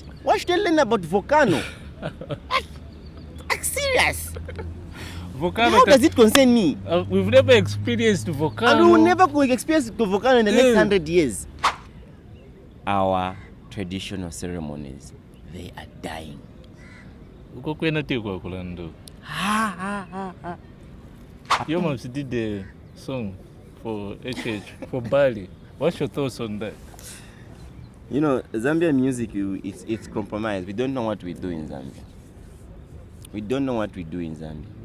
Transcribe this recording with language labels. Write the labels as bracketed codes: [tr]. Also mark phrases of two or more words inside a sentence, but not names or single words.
[en] Why should I learn about volcano? Like serious. volcano. How does it concern me? We've never experienced volcano. And we will never experience the volcano in the next 100 years. Our traditional ceremonies, they are dying. [bem] Uko kwena tikwa kulando. [en] Your mom did the song for HH, for Bali. What's your thoughts on that? You know, Zambian music, it's compromised. We don't know what we do in Zambia. We don't know what we do in Zambia.